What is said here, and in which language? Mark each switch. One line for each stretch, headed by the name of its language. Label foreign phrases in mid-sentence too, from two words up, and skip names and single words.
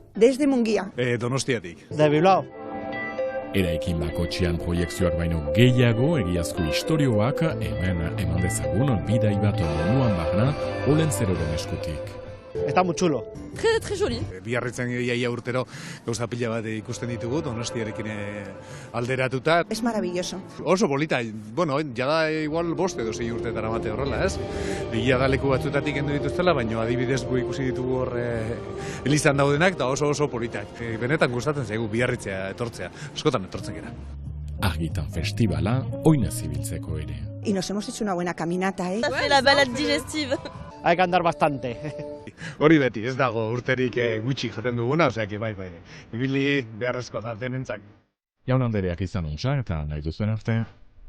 Spanish: Desde Mungia.
Basque: Donostiatik.
Spanish: De Bilbao.
Basque: Eraikin bakotxean proiekzioak baino gehiago egiazko istorioak hemen eman dezagun bidai bat monuan barna Olentzeroren eskutik.
Spanish: Está muy chulo.
French: Très joli.
Basque: Biarritzen iaia urtero gauza pila bat ikusten ditugu, Donostiarekin alderatuta.
Spanish: Es maravilloso.
Basque: Oso polita, bueno, jada igual 5 edo 6 urtetara mate horrela, ez? Egia da leku batzutatik kendu dituztela, baina adibidez gu ikusi ditugu hor Elizan daudenak, da oso politak. Benetan gustatzen zaigu Biarritzea etortzea, askotan etortzen gara. Argitan festivala oinez ibiltzeko ere.
Spanish: Y nos hemos hecho una buena caminata, ¿eh?
French: Hace la balade digestive.
Spanish: Hay que andar bastante.
Basque: Hori beti, ez dago urterik gutxi jaten duguna, osea, bai, ibili beharrezko da denentzak. Jaun Andereak izan untsa eta nahi duzuen arte.